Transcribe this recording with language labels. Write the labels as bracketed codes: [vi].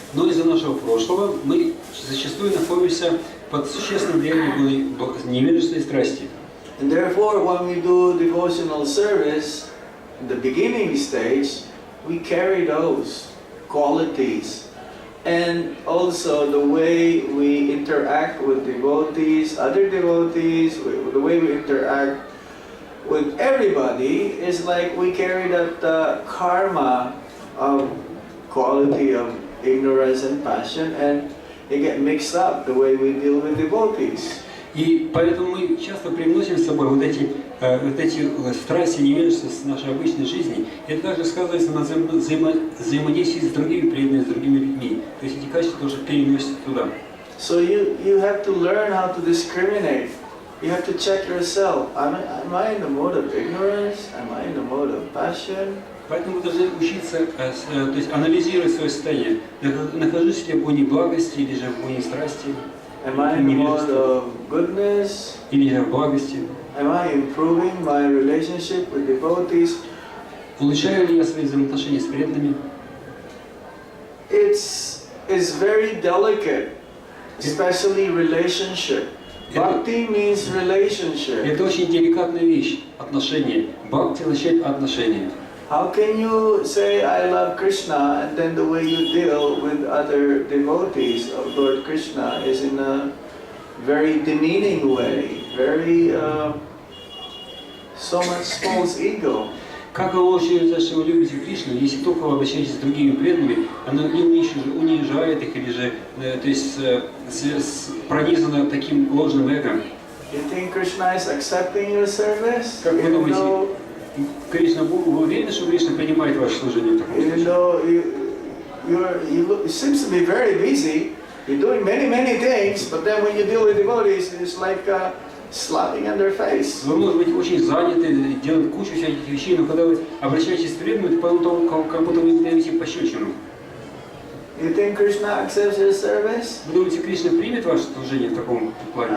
[ru] Но из-за нашего прошлого мы зачастую находимся под существенным влиянием невежества и страсти. [en] And therefore, when we do devotional service, in the beginning stage, we carry those qualities. And also the way we interact with devotees, other devotees, the way we interact with everybody is like we carry that karma of quality of ignorance and passion, and they get mixed up the way we deal with devotees. [ru] И поэтому мы часто привносим с собой вот эти страсти, невежества с нашей обычной жизни. Это также сказывается на взаимодействии с другими преданными, с другими людьми. То есть эти качества тоже переносятся туда. [en] So you have to learn how to discriminate. You have to check yourself. Am I in the mode of ignorance? Am I in the mode of passion? [ru] Поэтому вы должны учиться, то есть анализировать свое состояние. Нахожусь ли я в гоне благости или же в гоне страсти? [en] Am I in the mode of goodness? [ru] Или же в благости? [en] Am I improving my relationship with devotees? [ru] Улучшаю ли я свои взаимоотношения с преданными? [en] It's very delicate, especially relationship. Bhakti means relationship. [ru] Это очень деликатная вещь, отношения. Бхакти означает отношения. [en] How can you say I love Krishna and then the way you deal with other devotees of Lord Krishna is in a very demeaning way, very so much false ego. [ru] Как вы можете сказать, что вы любите Кришну, если только вы обращаетесь с другими преданными, она унижает их или же, то есть пронизана таким ложным эго? [en] You think Krishna is accepting your service? [ru] Как вы думаете, Кришна, вы уверены, что Кришна принимает ваше служение в таком случае? [en] Even though you seems to be very busy, you're doing many things, but then when you deal with devotees, it's like slapping on their face. [ru] Вы, может быть, очень заняты, делаете кучу всяких вещей, но когда вы обращаетесь к преданным, это потом как будто вы даете пощечину. [en] You think Krishna accepts your service? [ru] Вы думаете, Кришна примет ваше служение в таком плане?